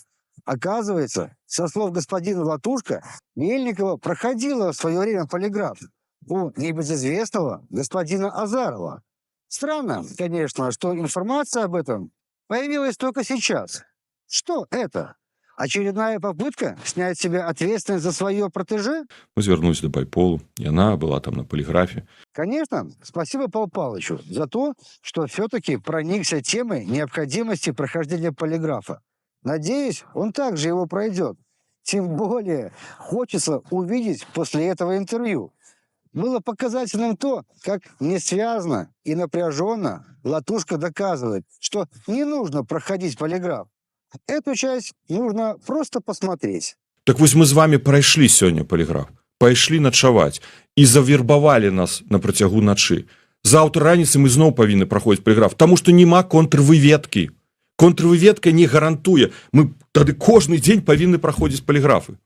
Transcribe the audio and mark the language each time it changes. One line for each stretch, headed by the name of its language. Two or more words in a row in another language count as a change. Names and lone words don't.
Russian: Оказывается, со слов господина Латушко, Мельникова проходила в свое время полиграф у небезызвестного господина Азарова. Странно, конечно, что информация об этом появилась только сейчас. Что это? Очередная попытка снять с себя ответственность за свое протеже?
Belarusian: Мы звярнулись да байполу, яна была там на полиграфе.
Russian: Конечно, спасибо Павлу Павловичу за то, что все-таки проникся темой необходимости прохождения полиграфа. Надеюсь, он также его пройдет. Тем более хочется увидеть после этого интервью. Было показательным то, как несвязно и напряженно Латушко доказывает, что не нужно проходить полиграф. Эту часть нужно просто посмотреть.
Belarusian: Так вось мы з вами прайшлі сёння поліграф, пайшлі начаваць і завербавалі нас на працягу начы. Заўтра раніцай мы зноў павінны праходзіць поліграф, таму што няма контрвыведкі. Контрвыведка не гарантуе. Мы тады кожны дзень павінны праходзіць поліграфы.